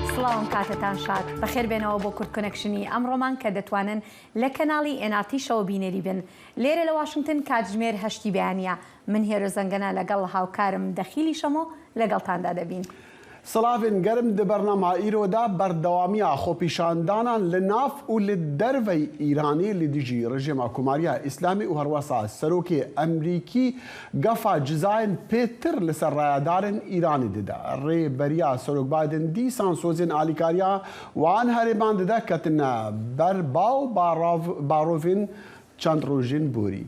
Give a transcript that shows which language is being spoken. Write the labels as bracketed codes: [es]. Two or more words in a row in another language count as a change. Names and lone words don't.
[ckb] بەڵام کاتتان شاد بەخێر بێنەوە بۆ کورد کۆنەکشنی ئەمڕۆمان کە دەتوانن لە کەناڵی NRT شەوە بینێری بن لێرە لە واشنگتن کاتژمێر 8 بەیانیە من هێرە زەنگەنە لەگەڵ هاوکارم دەخیلی شەمۆ لەگەڵتاندا دەبین. سڵاوین گەرم [ku] di bernameya îroda berdewamiya xwepîşandanan li nav û li derveyê Îranê li dijî rejima Komariya Îslamî û herwesa serokê Emerîkî gefa cizayên pêtir li ser rayadarên Îranê dide. Rêberiya Serok Biden dîsan sozên alîkariya wan herêman dide ketine ber baw barovên çend rojên borî.